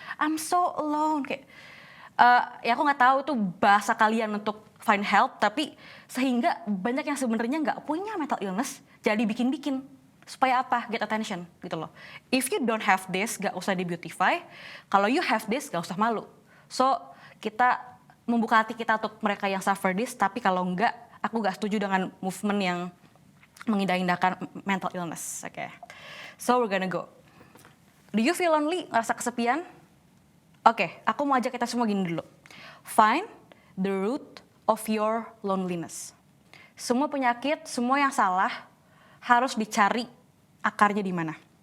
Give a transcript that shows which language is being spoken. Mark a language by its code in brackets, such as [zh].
[en] I'm so alone. [id] Kayak, ya aku gak tahu itu bahasa kalian untuk [en] find help, [id] tapi sehingga banyak yang sebenarnya nggak punya [en] mental illness [id] jadi bikin-bikin supaya apa? [en] Get attention [id] gitu loh. [en] If you don't have this, [id] gak usah di [en] beautify. [id] Kalau [en] you have this, [id] gak usah malu. [en] So [id] kita membuka hati kita untuk mereka yang [en] suffer this, [id] tapi kalau enggak, aku gak setuju dengan movement yang mengindah-indahkan mental illness. [en] Okay. So we're gonna go. Do you feel lonely? [id] Ngerasa kesepian? Oke, aku mau ajak kita semua gini dulu. [en] Find the root of your loneliness. [id] Semua penyakit, semua yang salah harus dicari akarnya di mana.